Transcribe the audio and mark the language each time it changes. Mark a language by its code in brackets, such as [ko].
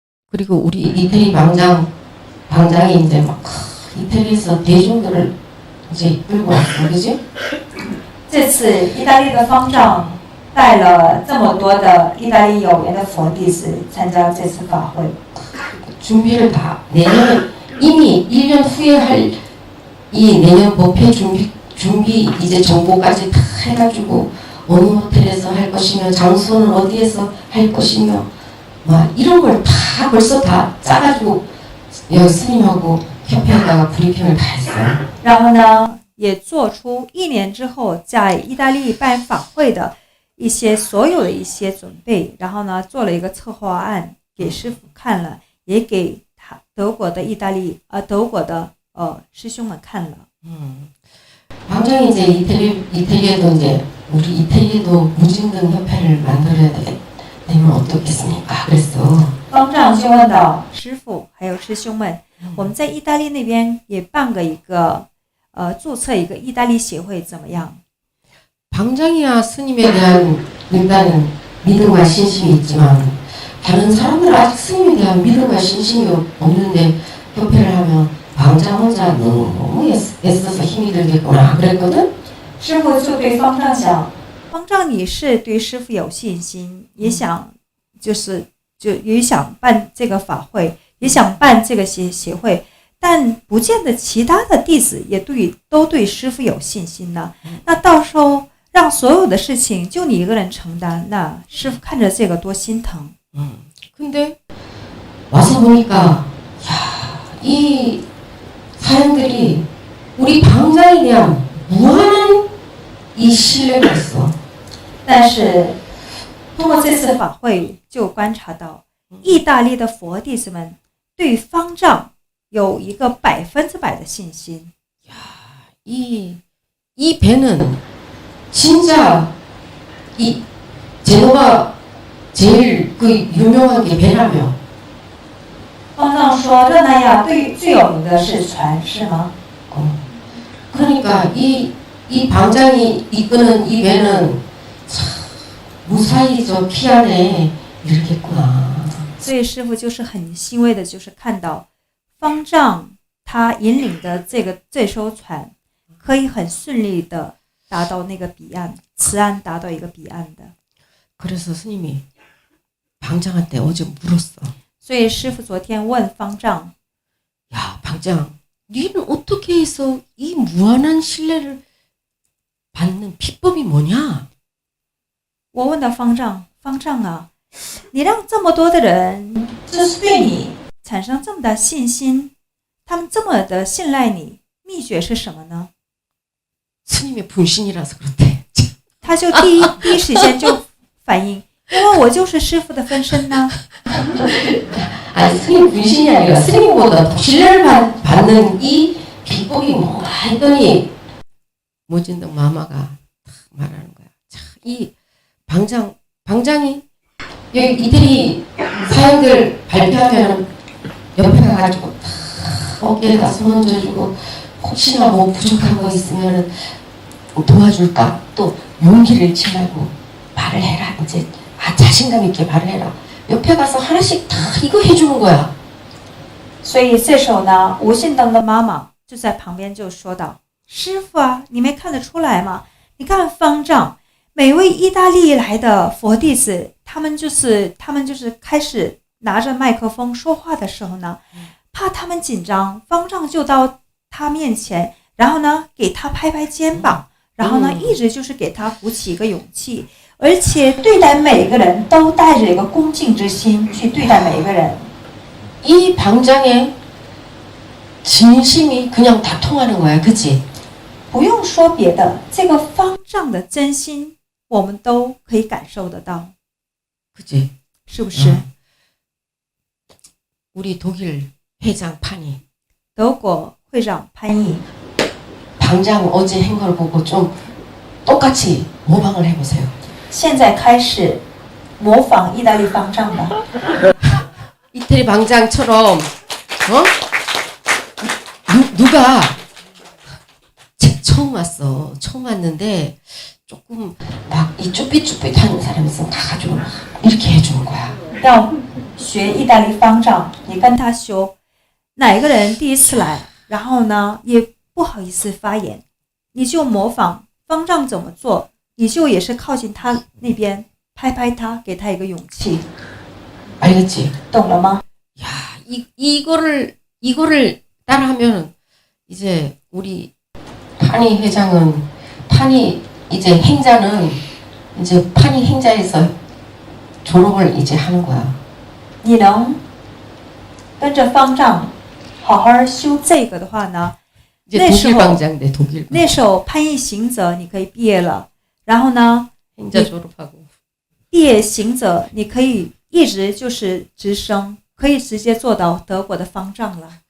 [ko] 그리고 우리 이태리 방장이 이제 막 이태리에서 대중들을 이제 끌고 왔어, 그지? [zh] 这次意大利的方丈带了这么多的意大利有缘的佛弟子参加这次法会。 [ko] 준비를 다 내년 이미 1년 후에 할 이 내년 법회 준비 이제 정보까지 다 해가지고 어느 호텔에서 할 것이며 장소는 어디에서 할 것이며 막 이런 걸 다 벌써 다 짜가지고 여기 스님하고 협회에다가 브리핑을 다 했어요. [zh] 然后呢，也做出1年之后在意大利办法会的所有的一些准备，然后呢，做了一个策划案给师父看了，也给德国的师兄们看了。 [ko] 방장이 이제 이태리에도 이제 우리 이태리에도 무증등 협회를 만들어야 되면 어떻겠습니까? 그랬어. [zh] 方丈就问到师父还有师兄们，我们在意大利那边也办注册一个意大利协会怎么样？ [ko] 방장이나 스님에 대한 일단은 믿음과 신심이 있지만 다른 사람들은 아직 스님에 대한 믿음과 신심이 없는데 협회를 하면 방장 혼자 너무 애써서 힘이 들겠구나 그랬거든? [zh] 师父就对方丈讲，方丈你是对师父有信心，也想也想办这个法会，也想办这个协会，但不见得其他的弟子也都对师父有信心呢。那到时候让所有的事情就你一个人承担，那师父看着这个多心疼。 [ko] 근데 와서 보니까 이 사람들이 우리 방장에 대한 무한한 이 신뢰가 있어. [zh] 但是这次法会就观察到，意大利的佛弟子们对方丈有一个100%的信心。 [ko] 이 배는 진짜 이 제노가 제일 그 유명한 게 배라며. [zh] 方丈说，热那亚最有名的是船，是吗？ [ko] 그러니까 이 방장이 이끄는 이 배는 참 무사히 저 피 안에 이렇겠구나. [zh] 所以师父就是很欣慰的，就是看到方丈他引领的这艘船可以很顺利的达到那个彼岸，慈安达到一个彼岸的。 [ko] 그래서 스님이 방장한테 어제 물었어. [zh] 所以师父昨天问方丈， [ko] 야, 방장, 너는 어떻게 해서 이 무한한 신뢰를 받는 비법이 뭐냐? [zh] 我问到方丈，方丈啊，你让这么多的人就是对你产生这么大信心，他们这么的信赖你，秘诀是什么呢？ [ko] 스님의 분신이라서 그렇대. [zh] 他就第一时间就反应，因为我就是师父的分身呢。 [ko] 아니, 스님 분신이 아니라 스님보다 더 신뢰를 받는 이 비법이 뭐가 했더니 모진동 마마가 딱 말하는 거야. 자, 이 방장이 여기 이태리 사형들 발표하면 옆에 가가지고 딱 어깨에다 손 얹어주고 혹시나 뭐 부족한 거 있으면 도와줄까? 또 용기를 잃지 말고 말을 해라. 이제 자신감 있게 말을 해라. 옆에 가서 하나씩 다 이거 해주는 거야. [zh] 所以这时候呢，吴信登的妈妈就在旁边就说道：“师傅啊，你没看得出来吗？你看方丈，每位意大利来的佛弟子，他们就是开始拿着麦克风说话的时候呢，怕他们紧张，方丈就到他面前，然后呢给他拍拍肩膀，然后呢一直就是给他鼓起一个勇气。” 而且对待每个人都带着一个恭敬之心去对待每一个人。 [ko] 이 방장의 진심이 그냥 다 통하는 거야, 그치? [zh] 不用说别的，这个方丈的真心我们都可以感受得到， [ko] 그치? [zh] 是不是？ [ko] 우리 독일 회장 판이 [zh] 德国会长潘毅， [ko] 방장 어제 한 걸 보고 좀 똑같이 모방을 해보세요. [zh] 现在开始模仿意大利方丈吧。 [ko] 이태리 방장처럼 누가 처음 왔어. 처음 왔는데 조금 막 이 쭈삣쭈삣하는 사람이 있으면 가가지고 막 이렇게 해주는 거야. [zh] 要学意大利方丈，你跟他修，哪个人第一次来，然后呢也不好意思发言，你就模仿方丈怎么做。你就也是靠近他那边拍拍他，给他一个勇气。 [ko] 알겠지? [zh] 懂了吗？ [ko] 야, 이거를 따라하면 이제 우리 판이 회장은 판이 이제 행자는 이제 판이 행자에서 졸업을 이제 하는 거야. [zh] 你能跟着方丈好好修这个的话呢， [ko] 이제 독일 방장대 독일. [zh] 那时候潘毅行者你可以毕业了。然后呢， [ko] 행자 졸업하고 [zh] 毕业行者，你可以一直就是直升，可以直接做到德国的方丈了。